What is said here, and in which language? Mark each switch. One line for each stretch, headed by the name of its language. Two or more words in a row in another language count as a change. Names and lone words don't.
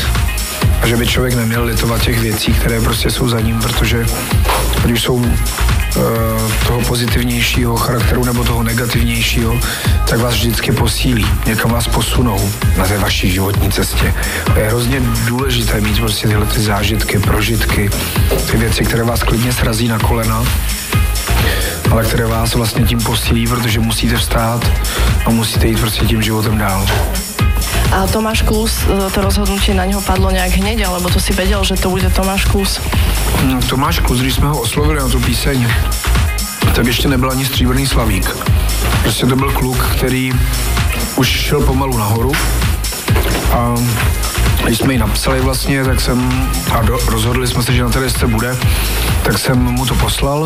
Czech: A že by člověk neměl litovat těch věcí, které prostě jsou za ním, protože když jsou toho pozitivnějšího charakteru nebo toho negativnějšího, tak vás vždycky posílí, někam vás posunou na té vaší životní cestě. A je hrozně důležité mít prostě tyhle ty zážitky, prožitky, ty věci, které vás klidně srazí na kolena, ale které vás vlastně tím posílí, protože musíte vstát a musíte jít prostě tím životem dál.
Slovak: A Tomáš Klus, to rozhodnutie na neho padlo nejak hneď, alebo to si vedel, že to bude Tomáš Klus?
Czech: Tomáš Klus, když jsme ho oslovili na tu píseň, tak ještě nebyl ani Stříbrný Slavík. Prostě to byl kluk, který už šel pomalu nahoru a když jsme ji napsali vlastně, tak rozhodli jsme se, že na té desce bude, tak jsem mu to poslal.